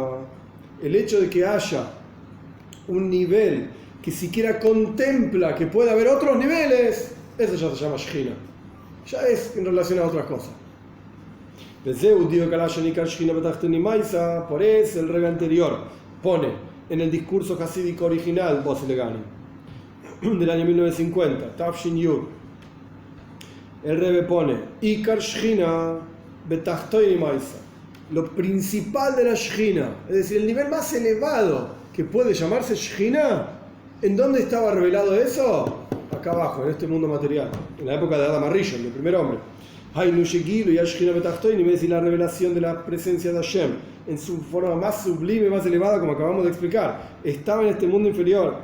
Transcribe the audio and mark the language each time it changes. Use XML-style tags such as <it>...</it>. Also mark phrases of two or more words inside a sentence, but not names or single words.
<es>El hecho de que haya un nivel que siquiera contempla que puede haber otros niveles, eso ya se llama Shechina. Ya es en relación a otras cosas. Por eso el Rebbe anterior pone en el discurso hasídico original, Bosilegani, del año 1950,</es> <he>תש"י, el Rebbe pone עיקר שכינה בתחתונים הייתה,</he> <es>lo principal de la Shechina, es decir, el nivel más elevado que puede llamarse Shechina. ¿En dónde estaba revelado eso? Acá abajo, en este mundo material, en la época de Adam Arishon, el primer hombre.</es> <he>היינו שגילוי השכינה בתחתונים,</he> <es>es decir, la revelación de la presencia de Hashem en su forma más sublime, más elevada, como acabamos de explicar, estaba en este mundo inferior.</es>